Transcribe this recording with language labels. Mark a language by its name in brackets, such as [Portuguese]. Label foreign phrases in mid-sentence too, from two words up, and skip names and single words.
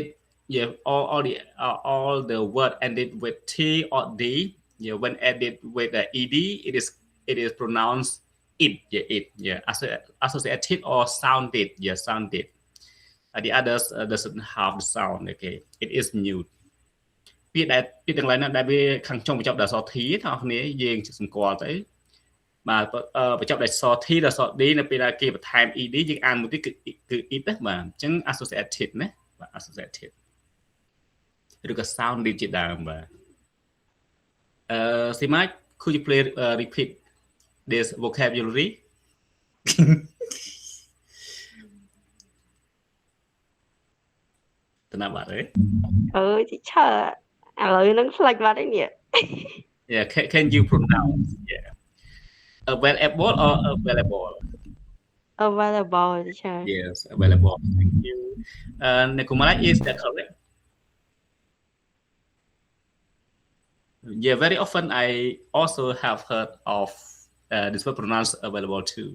[English] Yeah, all the word ended with T or D. Yeah, when added with the ed, it is pronounced it. Yeah, it. Yeah, associated or sounded. Yeah, sounded. The others doesn't have the sound. Okay, it is mute. [Khmer] ពាក្យទាំងឡាយណាដែលវាខាងចុងបញ្ចប់ដោយអក្សរ T ទាំងអស់គ្នាយើងសម្គាល់ទៅបាទបញ្ចប់ដោយអក្សរ T ដោយអក្សរ D នៅពេលដែលគេបន្ថែម ed យើងអានមួយទៀតគឺ it ណាបាទអញ្ចឹង associated ណាបាទ associated ឬក៏ sounded ជាដើមបាទ [English] Sima, could you please repeat this vocabulary? [Khmer] តើណាបាទ teacher ឥឡូវហ្នឹង flag បាត់ហើយនេះ [English] Yeah, can you pronounce? Yeah, available or available? Available, teacher. Yes, available. Thank you. Nikomala, is that correct? Yeah, very often I also have heard of this word pronounced available too.